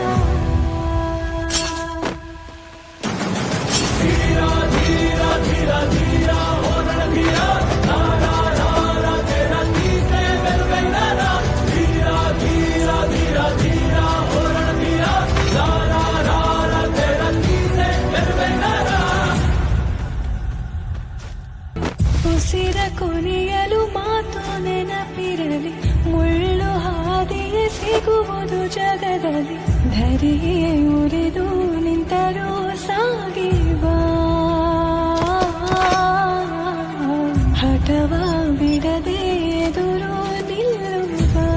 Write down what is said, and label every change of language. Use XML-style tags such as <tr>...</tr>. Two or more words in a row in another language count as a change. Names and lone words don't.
<te>ధీర ధీర ధీర ధీర ఉర ధీర, రా రా రా రా తెర తీసి ధీర, ధీర ధీర ధీర ధీర ఉర ధీర, రా రా రా రా తెర తీసి ధీర.</te> <kn>ಉಸಿರ ಕೊನೆಯಲು ಮಾತು ನೆನಪಿರಲಿ, ಮುಳ್ಳು ಹಾದಿಯೇ ಸಿಗುವುದು ಜಗದಲ್ಲಿ. ಧರೆಯೇ ಉರಿದು ನಿಂತರೂ ಸಾಗಿವ ಹಠವ ಬಿಡದೆ ಎದುರು ನಿಲ್ಲುವ.</kn>